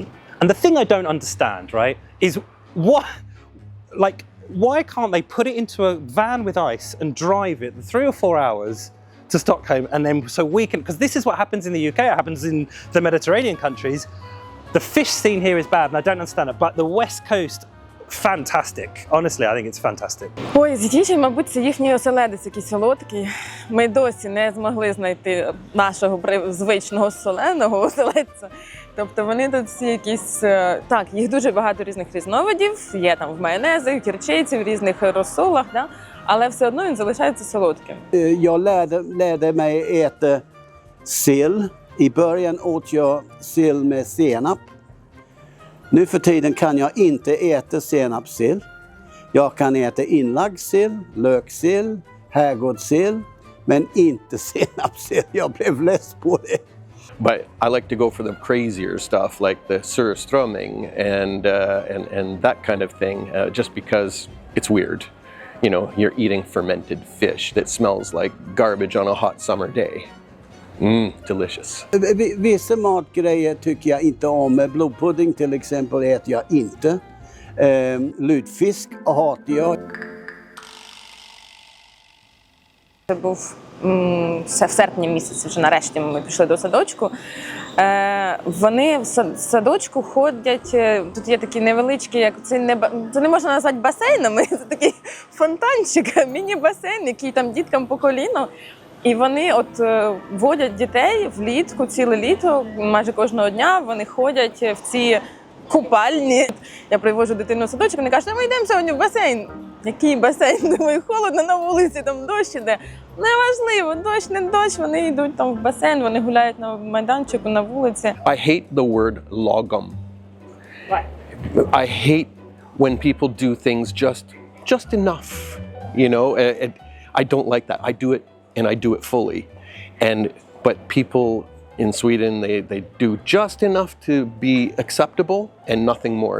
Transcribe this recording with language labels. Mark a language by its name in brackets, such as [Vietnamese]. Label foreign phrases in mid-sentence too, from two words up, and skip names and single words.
[English] And the thing I don't understand, right, is why can't they put it into a van with ice and drive it 3 or 4 hours to Stockholm, and then so we can, because this is what happens in the UK, it happens in the Mediterranean countries. The fish scene here is bad and I don't understand it, but the west coast, fantastic. Honestly, I think it's fantastic. [Ukrainian] Ой, з'їжджі, мабуть, це їхній оселедець якийсь солодкий. Ми досі не змогли знайти нашого звичного соленого оселедця. Тобто вони тут всі якісь, так, їх дуже багато різних різновидів, є там в майонезах, гірчиці, в різних розсолах, да? Але все одно він залишається солодким. [Swedish] Jag lärde mig äta sill. I början åt jag sill med senap. Nu för tiden kan jag inte äta senapssill. Jag kan äta inlagd sill, löksill, herrgårdssill, men inte senapssill. Jag blev less på det. [English] But I like to go for the crazier stuff like the surströmming and that kind of thing, just because it's weird. You know, you're eating fermented fish that smells like garbage on a hot summer day. Delicious. [Swedish] Vissa matgrejer tycker jag inte om. Blodpudding till exempel äter jag inte. Lutfisk hatar jag. [Ukrainian] Це був в серпні місяці, вже нарешті ми пішли до садочку. Вони в садочку ходять, тут є такі невеличкі, як це не можна назвати басейнами, це такий фонтанчик, міні-басейн, який там діткам по коліно. І вони от водять дітей влітку, ціле літо, майже кожного дня вони ходять в ці купальні. Я привожу дитину в садочок, вони кажуть, ми йдемо сьогодні в басейн. Який басейн? Думаю, холодно на вулиці, там дощ іде. Неважливо, дощ, не дощ, вони йдуть там в басейн, вони гуляють на майданчику, на вулиці. [English] I hate the word lagom. Why? I hate when people do things just enough, you know? I don't like that. I do it and I do it fully. But people in Sweden, they do just enough to be acceptable and nothing more.